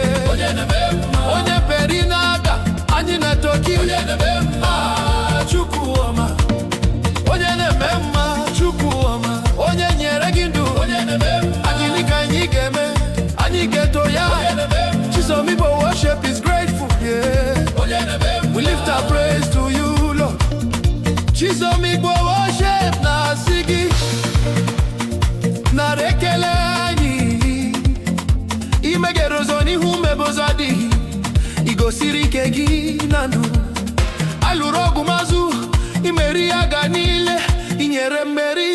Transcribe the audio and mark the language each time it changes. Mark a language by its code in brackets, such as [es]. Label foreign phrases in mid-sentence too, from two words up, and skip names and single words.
[ig] Onye na-eme mma. Onye peri na-aga, anyị na-etoki. Onye na-eme mma, Chukwu ọma. Onye na-eme mma, Chukwu ọma. Onye nyere gị ndụ. Onye na-eme mma. Anyị dị ka anyị ga-eme, anyị ga-eto ya. Onye na-eme mma. Chisom Igbo worship [en] is grateful, yeah. [ig] Onye na-eme mma. [en] We lift our praise to you, Lord. [ig] Chisom Igbo worship na-asị gị, nara ekele anyị. Imeghere ụzọ n'ihu mebe ụzọ adịghị. I gosiri ike gị na ndụ. Alụrụ ọgụ mazụ, imeri agha niile, i nyere mmeri.